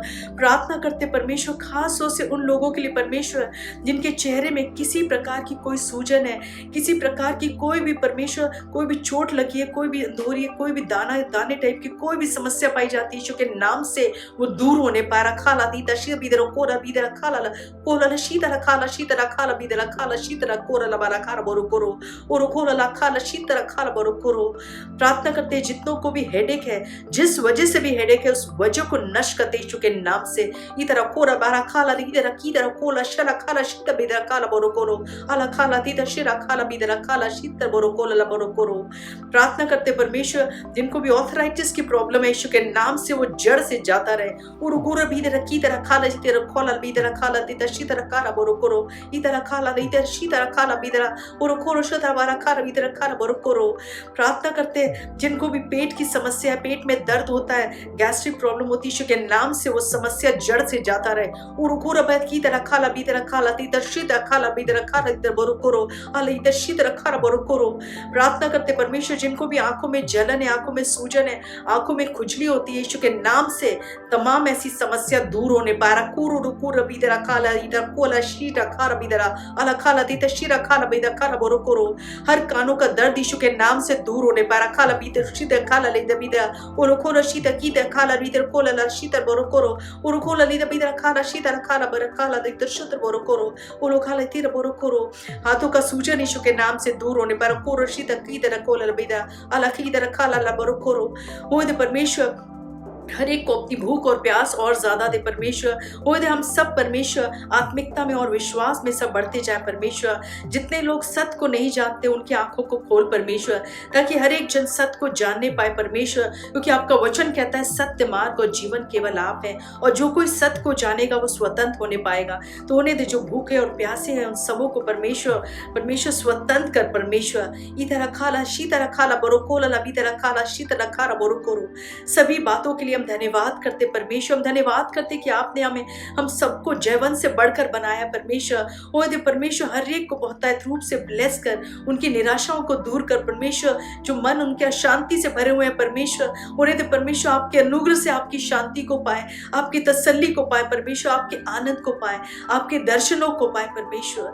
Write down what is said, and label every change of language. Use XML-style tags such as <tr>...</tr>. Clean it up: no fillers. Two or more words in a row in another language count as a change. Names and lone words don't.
<hi>प्रार्थना करते परमेश्वर खास तौर से उन लोगों के लिए परमेश्वर जिनके चेहरे में किसी प्रकार की कोई सूजन है, किसी प्रकार की कोई भी परमेश्वर कोई भी चोट लगी है, कोई भी अंधोरी है, कोई भी दाने टाइप की कोई भी समस्या पाई जाती है, यीशु के नाम से वो दूर होने पारा। खाला दीता शी बीदरा कोरा बीदरा खाला कोला शीतला खाला शीतला खाला बीदरा खाला शीतला कोरा बारा खाला बोरो कोरो और कोला खाला शीतला खाला बोरो कोरो। प्रार्थना करते हैं जितनों को भी हेडेक है, जिस वजह से भी हेडेक है उस वजह को नष्ट करते यीशु के नाम से। इधर कोरा बारा खाला इधर की तरह कोला शला खाला शीत बीदरा खाला बोरो कोरो अला खाला दीता शिरा खाला बीदरा खाला शीत बोरो कोला बोरो कोरो। प्रार्थना करते परमेश्वर जिनको भी ऑर्थराइटिस की प्रॉब्लम है यीशु के नाम से वो जड़ से जाता रहे। उरुगुर बीदर की तरह खाला जितेर खोला बीदर खाला दीता शीतर खाला बोरो कोरो इधर खाला इधर शीतर खाला बीदर और खोरो शतर बारा खाला बीदर खाला बोरो कोरो। प्रार्थना करते जिनको भी पेट की समस्या है, पेट में दर्द होता है, गैस्ट्रिक प्रॉब्लम होती है, यीशु के नाम से वो समस्या जड़ से जाता रहे। उरुगुर बैठ की तरह खाला बीदर खाला दीता शीतर खाला बीदर खाला इधर बोरो कोरो अल इधर शीतर खाला बोरो कोरो। प्रार्थना करते परमेश्वर जिनको भी आंखों में जलन है, आंखों में सूजन है, आंखों में खुजली होती है, यीशु के नाम से तमाम ऐसी समस्या दूर होने पारा। कुरु रुकुर बीदरा खाला इधर कोला शीटा खारा बीदरा अला खाला दीता शीरा खाला बीदरा खाला बोरो कोरो। हर कानों का दर्द यीशु के नाम से दूर होने पारा। खाला बीदर शीता खाला लेदा बीदरा और खोला शीता कीता खाला बीदर कोला ला शीता बोरो कोरो और खोला लेदा बीदरा खाला शीता खाला बर खाला दीता शुद्ध बोरो कोरो और खाला तीर बोरो कोरो। हाथों का सूजन यीशु के नाम से दूर होने पारा। कोरो शीता कीता कोला बीदरा अला कीता खाला ला बोरो कोरो। हो दे परमेश्वर हर एक को अपनी भूख और प्यास और ज्यादा दे परमेश्वर। हो दे हम सब परमेश्वर आत्मिकता में और विश्वास में सब बढ़ते जाए परमेश्वर। जितने लोग सत्य को नहीं जानते उनकी आंखों को खोल परमेश्वर, ताकि हर एक जन सत्य को जानने पाए परमेश्वर, क्योंकि आपका वचन कहता है सत्य मार्ग और जीवन केवल आप है, और जो कोई सत्य को जानेगा वो स्वतंत्र होने पाएगा। तो होने दे जो भूखे और प्यासे हैं उन सबों को परमेश्वर स्वतंत्र कर परमेश्वर। इधर खाला शीतला खाला बोरो कोला बीतरा खाला शीतला खाला बोरो कोरो। सभी बातों के लिए हम धन्यवाद करते परमेश्वर। हम धन्यवाद करते कि आपने हम सबको जयवंत से बढ़कर बनाया परमेश्वर। ओ दे परमेश्वर हर एक को बहुतायत रूप से ब्लेस कर, उनकी निराशाओं को दूर कर परमेश्वर। जो मन उनके अशांति से भरे हुए हैं परमेश्वर, उन्हें दे परमेश्वर आपके अनुग्रह से आपकी शांति को पाए, आपकी तसल्ली को पाए परमेश्वर, आपके आनंद को पाए, आपके दर्शनों को पाए परमेश्वर।</hi>